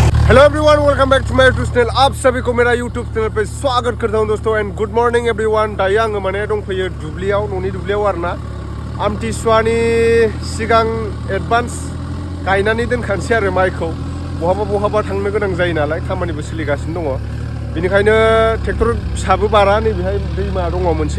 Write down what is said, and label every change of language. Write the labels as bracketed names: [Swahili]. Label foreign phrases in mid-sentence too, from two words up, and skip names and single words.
[English] Hello everyone, welcome back to my YouTube channel. [Hindi] आप सभी को मेरा यूट्यूब चैनल पे स्वागत करता हूं दोस्तों [English] and good morning everyone. [Bodo] दायो आङो माने दंफैयो दुब्लियाव, न'नि दुब्लियाव आरोना। आमथिसुवानि सिगां एडभान्स गायनानै दोनखानोसै आरो माइखौ। बहाबा थांनो गोनां जायो नालाय, खामानिबो सोलिगासिनो दङ। बेनिखायनो ट्रेक्टर फिसाबो बारा, नैबेहाय दैमा दङ मोनसे।